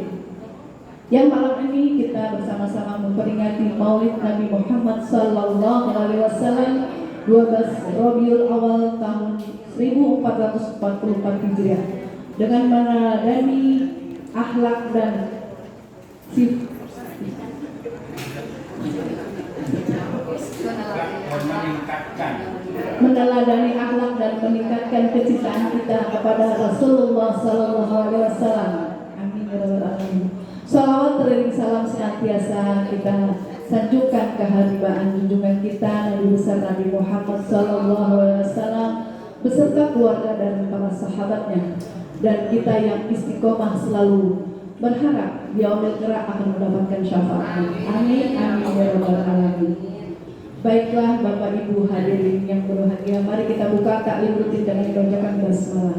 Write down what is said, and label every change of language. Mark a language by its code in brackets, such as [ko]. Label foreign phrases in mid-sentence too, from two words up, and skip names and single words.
[id] Yang malam ini kita bersama-sama memperingati Maulid Nabi Muhammad [ar] صلى الله عليه وسلم [id] 12 Rabiul Awal tahun 1444 Hijriah dengan meneladani akhlak dan meneladani akhlak dan meningkatkan kecintaan kita kepada Rasulullah [ar] صلى الله عليه وسلم. آمين يا رب العالمين. [id] Salawat teriring salam senantiasa kita sanjungkan keharibaan junjungan kita Nabi besar Nabi Muhammad [ar] صلى الله عليه وسلم [id] beserta keluarga dan para sahabatnya, dan kita yang istiqomah selalu berharap di [ar] يوم القيامة [id] akan mendapatkan syafaatnya. [ar] آمين آمين يا رب العالمين. [id] Baiklah Bapak Ibu hadirin yang berbahagia, mari kita buka taklim rutin dengan membacakan basmalah.